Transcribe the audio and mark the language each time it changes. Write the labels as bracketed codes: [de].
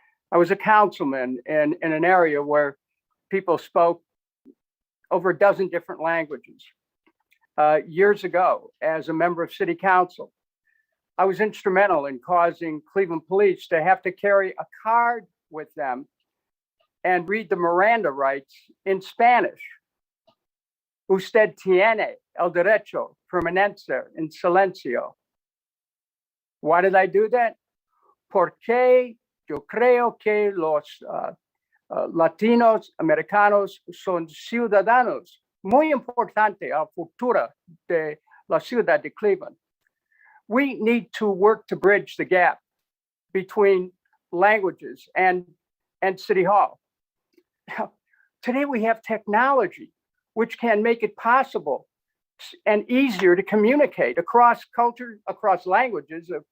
[en] I was a councilman in an area where people spoke over a dozen different languages. Years ago, as a member of city council, I was instrumental in causing Cleveland police to have to carry a card with them and read the Miranda rights in Spanish. [es] Usted tiene el derecho a permanecer en silencio. [en] Why did I do that? [es] Porque yo creo que los Latinos Americanos son ciudadanos muy importante al futuro de la ciudad de Cleveland. [en] We need to work to bridge the gap between languages and City Hall. Now, today we have technology which can make it possible and easier to communicate across culture, across languages.